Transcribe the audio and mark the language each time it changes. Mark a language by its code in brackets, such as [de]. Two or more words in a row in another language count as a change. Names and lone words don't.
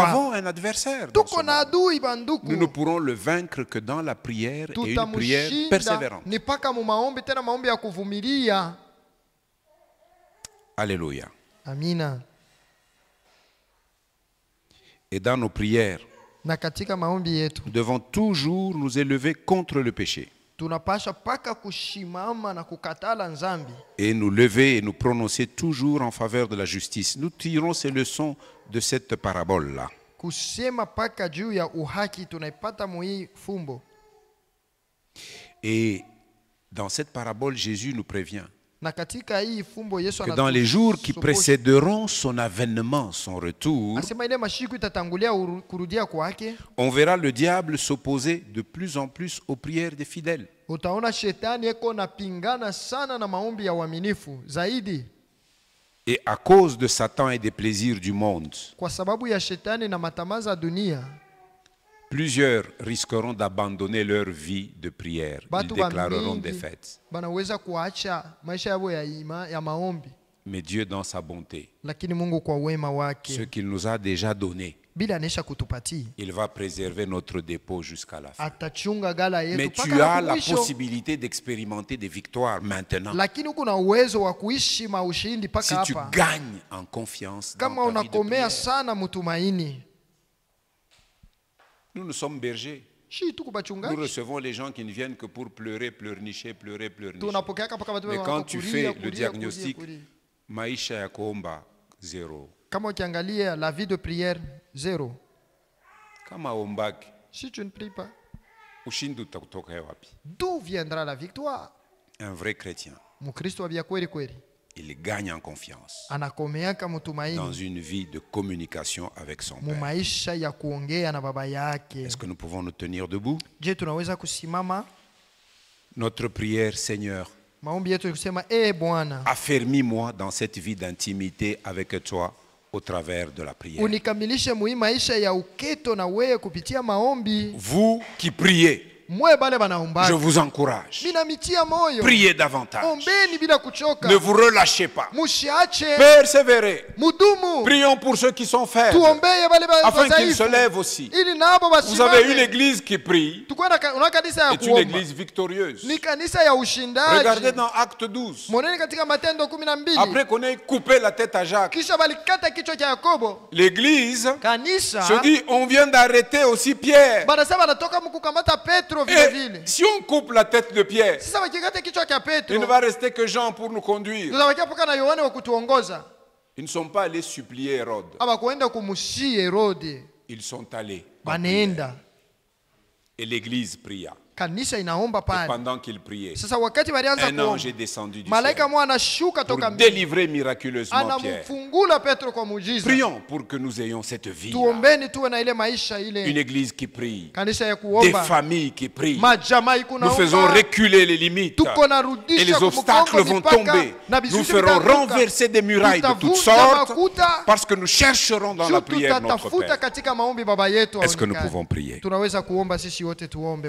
[fr] avons un adversaire dans ce [sw] Tuko na [fr] monde. [sw] adui banduku. [fr] Nous ne pourrons le vaincre que dans la prière et une prière [sw] Tutamushinda [fr] persévérante. [sw] ni paka mu maombi, tena maombi ya kuvumilia. [fr] Alléluia. [sw] Amina. [fr] Et dans nos prières, [sw] Na katika maombi yetu [fr] nous devons toujours nous élever contre le péché [sw] tunapasha paka kushimama na kukatala nzambi [fr] et nous lever et nous prononcer toujours en faveur de la justice. Nous tirons ces leçons de cette parabole-là. [sw] kusema paka juu ya uhaki tunaipata muhii fumbo. [fr] Et dans cette parabole, Jésus nous prévient [sw] Na katika hii fumbo Yesu [fr] que dans les jours qui [sw] anatusoposha. [fr] précéderont son avènement, son retour, [sw] Asema ile mashiku itatangulia kurudia kwake, [fr] on verra le diable s'opposer de plus en plus aux prières des fidèles. [sw] utaona shetani eko napingana sana na maombi ya uaminifu zaidi, [fr] Et à cause de Satan et des plaisirs du monde, [sw] kwa sababu ya shetani na matamaza ya dunia. [fr] plusieurs risqueront d'abandonner leur vie de prière. Ils [sw] Batu [fr] déclareront [sw] bamingi [fr] des fêtes. [sw] banaweza kuacha maisha yao ya maombi, [fr] Mais Dieu, dans sa bonté, [sw] lakini Mungu kwa wema [fr] ce [sw] wake [fr] qu'il nous a déjà donné, [sw] bila anesha kutupatia [fr] il va préserver notre dépôt jusqu'à la fin. [sw] atachunga gala yetu [fr] Mais [sw] mpaka [fr] tu as [sw] na [fr] la [sw] mwisho. [fr] possibilité d'expérimenter des victoires maintenant. [sw] Lakini uko na uwezo wa kuishi maushindi [fr] Si [sw] mpaka [fr] tu [sw] hapa [fr] gagnes en confiance dans [sw] kama [fr] ta vie de [sw] unakomea [fr] prière. [sw] sana mtumaini. [fr] Nous sommes bergers. [sw] Shi tuko [fr] Nous [sw] bachungaji [fr] recevons les gens qui ne viennent que pour pleurer, pleurnicher, pleurer, pleurnicher. [sw] tunapokea mpaka watu [fr] Mais [sw] wako [fr] quand tu [sw] kulia, [fr] fais [sw] kulia, [fr] le [sw] kulia, [fr] diagnostic, [sw] kulia. maisha ya kuomba zero. Kama ukiangalia [fr] la vie de prière [sw] zero. Kama ombaki, [fr] Si tu ne pries pas, [sw] ushindi utakutoka wapi? [fr] d'où viendra la victoire? Un vrai chrétien, [sw] Mkristo wa kweli kweli [fr] il gagne en confiance [sw] anakomeaka [fr] dans [sw] mtumaini [fr] une vie de communication avec son [sw] mu [fr] Père. [sw] maisha ya kuongea na baba yake. [fr] Est-ce que nous pouvons nous tenir debout? [sw] Je, tunaweza kusimama [fr] Notre prière, Seigneur, [sw] maombi yetu kusema Bwana, [fr] affermis-moi dans cette vie d'intimité avec toi au travers de la prière. [sw] unikamilishe muhii maisha ya uketo na wewe kupitia maombi. [fr] Vous qui priez, [sw] Mwe bale [fr] je [sw] banaomba [fr] vous encourage. [sw] minamitia moyo, [fr] Priez davantage. [sw] ombeni bila kuchoka, [fr] Ne vous relâchez pas. [sw] mushiache, [fr] Persévérez. [sw] mudumu. [fr] Prions pour ceux qui sont faibles, [sw] Tuombeye bale [fr] afin qu'ils se [sw] wazaifu [fr] lèvent aussi. [sw] ili nabo [fr] Vous avez une [sw] basimame. [fr] église qui prie, [sw] Tukuwe una kanisa ya [fr] est une [sw] kuomba, [fr] église victorieuse. [sw] ni kanisa ya [fr] Regardez [sw] ushindaji. [fr] dans Acte 12. [sw] Moneni katika Matendo 12, [fr] Après qu'on ait coupé la tête à Jacques, [sw] kisha balikata kichwa cha Yakobo. [fr] l'église [sw] Kanisa [fr] se dit, on vient d'arrêter aussi Pierre. [sw] banasema banatoka mkukamata Petro vile [fr] Et [sw] vile. [fr] si on coupe la tête de Pierre, [sw] Sasa wakikata kichwa cha [fr] il [sw] Petro, [fr] ne va rester que Jean pour nous conduire. [sw] tutabakia paka na Yohane wa kutuongoza. [fr] Ils ne sont pas allés supplier Hérode. [sw] Aba kuenda kumushie Herode, [fr] Ils sont allés. en [sw] banaenda. [fr] prière. Et l'église pria. [sw] Kanisa inaomba [fr] Et [sw] pale. [fr] pendant qu'il priait, [sw] Sasa wakati walianza [fr] un ange est [sw] kuomba, [fr] descendu du [sw] malaika [fr] ciel [sw] mwa anashuka [fr] pour [sw] toka mbinguni, [fr] délivrer miraculeusement Pierre. [sw] anamfungula Petro kwa muujiza. [fr] Prions pour que nous ayons cette vie. [sw] Tuombeni tuwe na ile maisha [fr] Une [sw] ile, [fr] église qui prie. [sw] kanisa ya [fr] Des [sw] kuomba, [fr] familles qui prient. [sw] majamaa iko [fr] Nous faisons [sw] naomba, [fr] reculer les limites. [sw] tuko [fr] Et [sw] narudisha [fr] les obstacles vont tomber. Nous ferons renverser des murailles de toutes sortes parce que nous chercherons dans la prière notre [sw] tutatafuta [fr] Père. [sw] katika maombi baba yetu. [fr] Est-ce que nous [sw] aonekane. [fr] pouvons prier? [sw] Tunaweza kuomba sisi wote, tuombe.